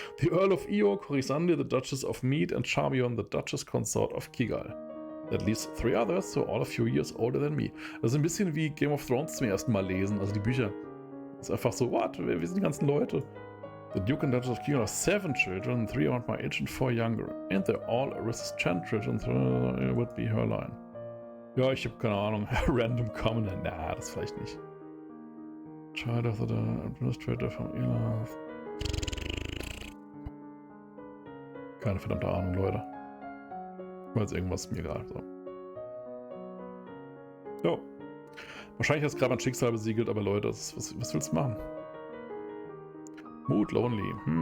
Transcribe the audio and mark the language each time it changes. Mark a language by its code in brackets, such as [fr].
[en] The Earl of Io, Corisande, the Duchess of Mead, and Charmion, the Duchess Consort of Kigal. That leaves 3 others, so all a few years older than me. [de] Das ist ein bisschen wie Game of Thrones zum ersten Mal lesen, also die Bücher. Das ist einfach so, what? Wer sind die ganzen Leute? [en] The Duke and Duchess of Kigal have 7 children, 3 around my age and 4 younger. And they're all Aris's children, so it would be her line. [de] Ja, ich habe keine Ahnung. Random Commoner. Na, das vielleicht nicht. [en] Child of the Administrator from Elath. [de] Keine verdammte Ahnung, Leute. Weil es irgendwas ist mir egal. So. Jo. Wahrscheinlich hast du gerade mein Schicksal besiegelt, aber Leute, was willst du machen? Mood Lonely.